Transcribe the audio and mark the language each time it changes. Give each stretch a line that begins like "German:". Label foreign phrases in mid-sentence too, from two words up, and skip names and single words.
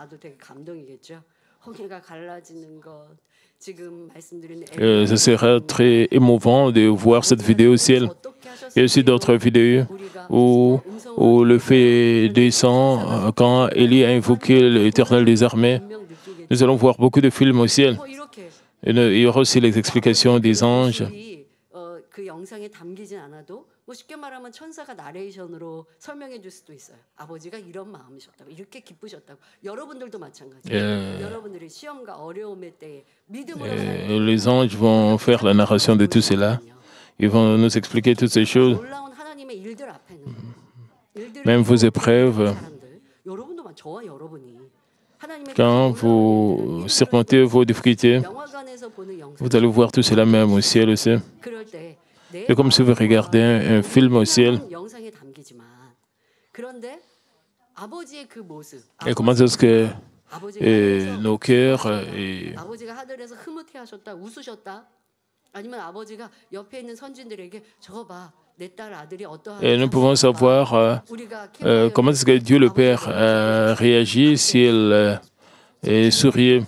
French: Ce sera très émouvant de voir cette vidéo au ciel. Il y a aussi d'autres vidéos où le feu descend quand Élie a invoqué l'Éternel des armées. Nous allons voir beaucoup de films au ciel. Et il y aura aussi les explications des anges.
Korean: 쉽게 말하면 천사가 나레이션으로 설명해 줄 수도 있어요. 아버지가 이런 마음이셨다고, 이렇게 기쁘셨다고. 여러분들도 마찬가지예요. 여러분들이 시험과 어려움의 때에 믿음으로
French: les anges vont faire la narration de tout cela. Ils vont nous expliquer toutes ces choses.
Korean: 놀라운 하나님의 일들 앞에는
French: même vos épreuves.
Korean: 여러분도 저와 여러분이
French: quand vous surmontez vos difficultés, vous allez voir tout cela même au ciel aussi. C'est comme si vous regardez un film au ciel. Et comment est-ce que nos cœurs et nous pouvons savoir comment est-ce que Dieu le Père a réagi s'il souriait.